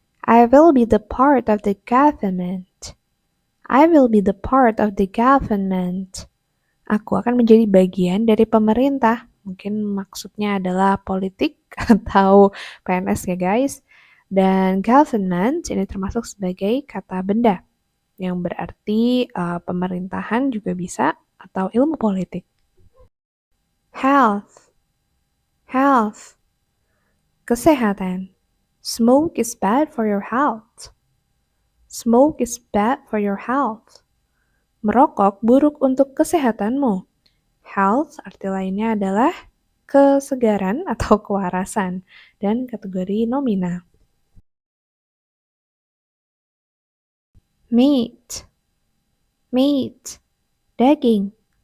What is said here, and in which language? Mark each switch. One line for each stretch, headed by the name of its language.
English: I will be the part of the government. I will be the part of the government.
Indonesian: Aku akan menjadi bagian dari pemerintah. Mungkin maksudnya adalah politik atau PNS ya guys. Dan government ini termasuk sebagai kata benda yang berarti pemerintahan juga bisa atau ilmu politik.
English: Health. Health. Kesehatan. Smoke is bad for your health. Smoke is bad for your health.
Indonesian: Merokok buruk untuk kesehatanmu. Health arti lainnya adalah kesegaran atau kewarasan dan kategori nomina.
English: Meat. Meat. Daging.